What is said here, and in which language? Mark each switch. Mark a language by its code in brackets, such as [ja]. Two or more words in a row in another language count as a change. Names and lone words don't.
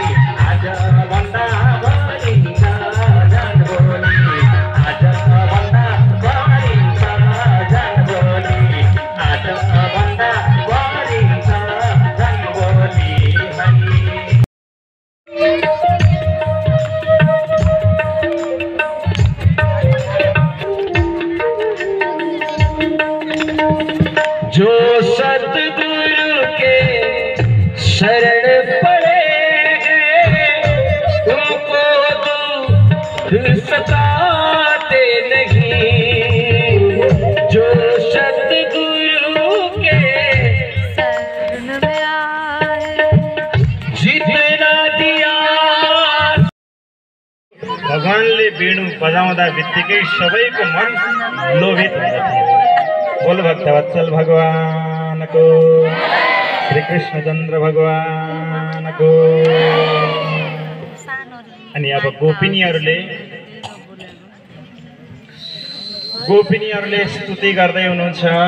[ne] आज भन्दा भरिन्छ जनगोली, आज भन्दा भरिन्छ जनगोली, आज भन्दा भरिन्छ जनगोली। [hi] जो सतगुरु के शरण पड़े उनको दुख सताते नहीं, जो सतगुरु के शरण में आए। जितना दिया। [ne] भगवानले वेणु बजाउँदा बित्तिकै सबैको मन लोभित हुँदथ्यो। बोल भक्तवत्सल भगवानको, श्री कृष्णचन्द्र भगवानको। अनि अब गोपिनीहरूले स्तुति गर्दै हुनुहुन्छ।